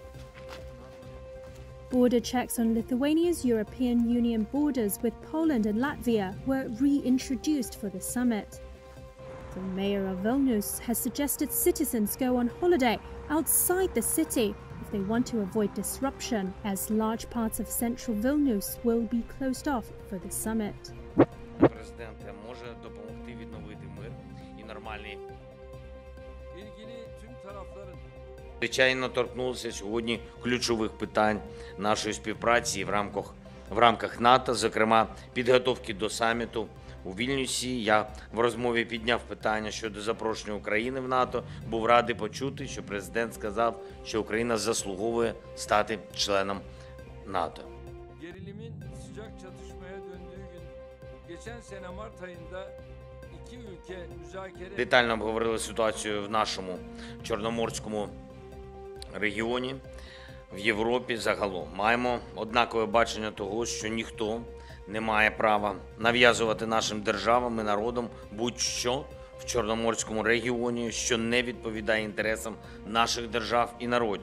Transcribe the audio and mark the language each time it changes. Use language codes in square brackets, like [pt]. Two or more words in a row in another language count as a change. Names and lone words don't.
[en] Border checks on Lithuania's European Union borders with Poland and Latvia were reintroduced for the summit. The mayor of Vilnius has suggested citizens go on holiday outside the city if they want to avoid disruption, as large parts of central Vilnius will be closed off for the summit. [uk] Президент може допомогти відновити мир і нормальний. Звичайно, торкнулися сьогодні ключових питань нашої співпраці в рамках НАТО, зокрема підготовки до саміту у Вільнюсі. Я в розмові підняв питання щодо запрошення України в НАТО. Був радий почути, що президент сказав, що Україна заслуговує стати членом НАТО. [tr] Gerilimin sıcak çatışmaya döndüğü gün geçen sene Mart ayında iki ülke müzakere [uk] Детально обговорили ситуацію в нашому Чорноморському регіоні, в Європі загалом. Маємо однакове бачення того, що ніхто не має права нав'язувати нашим державам і народам будь-що в Чорноморському регіоні, що не відповідає інтересам наших держав і народів.